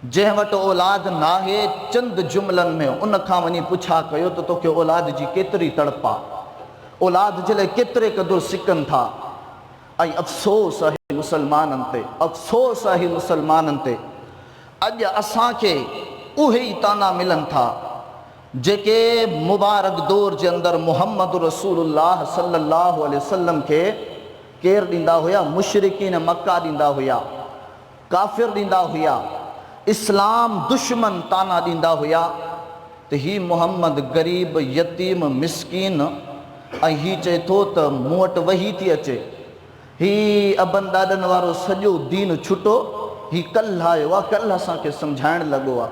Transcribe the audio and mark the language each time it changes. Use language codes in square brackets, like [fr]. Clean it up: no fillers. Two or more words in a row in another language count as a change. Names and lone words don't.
[sd] जंहिं वटि औलाद नाहे चंद जुमलनि में उन खां वञी पुछा कयो त तोखे औलाद जी केतिरी तड़प आहे, औलाद जे लाइ केतिरे क़दुरु सिकनि था। ऐं अफ़सोस आहे मुसलमाननि ते, अफ़सोस आहे मुसलमाननि ते, अॼु असांखे उहे ई ताना मिलनि था जेके मुबारक दौर जे अंदरि मुहम्मद [ar] رسول الله صلى الله عليه وسلم [sd] खे केरु ॾींदा हुया? मुशरिकीन मक्का ॾींदा हुया, काफ़िर ॾींदा हुया, इस्लाम दुश्मन ताना ॾींदा हुया त ही मुहम्मद ग़रीब यतीम मिसकीन, ऐं ही चए थो त मूं वटि वही थी अचे, ही अबनि ॾाॾनि वारो सॼो दीन छुटो, ही कल्ह आयो आहे, कल्ह असांखे सम्झाइण लॻो आहे।